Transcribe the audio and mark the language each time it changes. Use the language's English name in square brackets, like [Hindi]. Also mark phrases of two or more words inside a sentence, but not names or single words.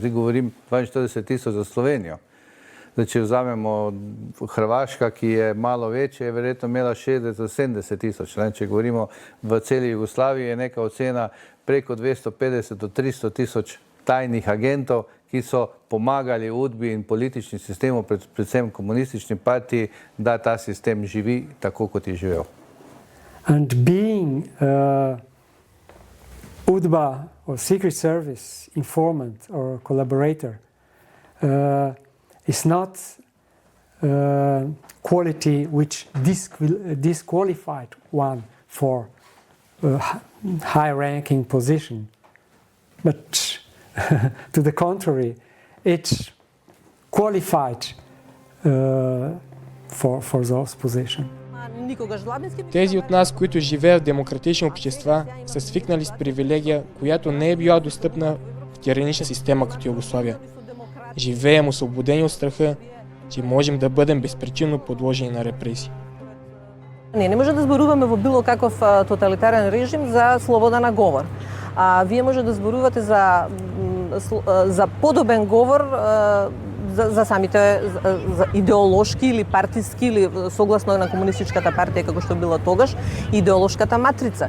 [Slovenian] Zdaj govorim 42 tisoč za Slovenijo. Zdaj, če vzamemo Hrvaška, ki je malo večja, je verjetno imela 60-70 tisoč. Če govorimo v celi Jugoslaviji, je neka ocena preko 250 do 300 tisoč tajnih agentov, ki so pomagali UDBI in političnim sistemu, predvsem komunistični partiji, da ta sistem živi tako, kot je živel. [English] And being UDBA or Secret Service informant or collaborator is not quality which disqualified one for a high-ranking position, but to the contrary, it's qualified for those positions. [Bulgarian] Тези от нас, които живеят в демократични общества, са свикнали с привилегия, която не е била достъпна в тиранична система като Югославия. Живеем освободени от страха, че можем да бъдем безпричинно подложени на репресии. [Macedonian] Не може да зборуваме во било каков тоталитарен режим за слобода на говор. Вие може да зборувате за подобен говор за самите за идеолошки или партиски или согласно на комунистичката партија како што била тогаш идеолошката матрица.